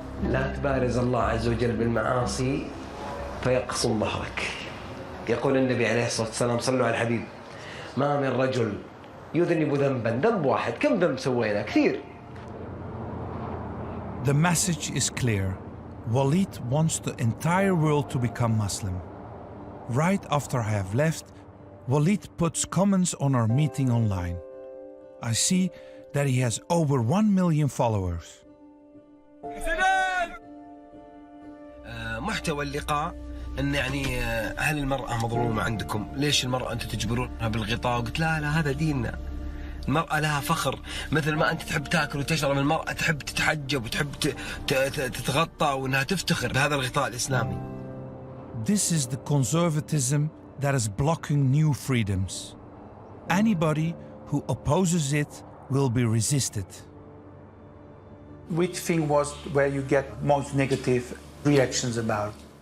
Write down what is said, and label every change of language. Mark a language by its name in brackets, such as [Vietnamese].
[Arabic] لا تبارز الله عز وجل بالمعاصي فيقصم ظهرك. يقول النبي عليه الصلاة والسلام صلوا على الحبيب ما من رجل يذنب ذنبا ذنب واحد كم ذنب سوينا كثير. [English] The message is clear. Walid wants the entire world to become Muslim. Right after I have left, Walid puts comments on our meeting online. I see that he has over 1 million followers. [Arabic] محتوى اللقاء ان يعني هل المرأة مظلومة عندكم؟ ليش المرأة انتم تجبرونها بالغطاء؟ قلت لا هذا ديننا. المرأة لها فخر مثل ما انت تحب تاكل وتشرب، المرأة تحب تتحجب وتحب تتغطى وانها تفتخر بهذا الغطاء الاسلامي. [English] This is the conservatism that is blocking new freedoms. Anybody who opposes it will be resisted. Which thing was where you get most negative reactions about?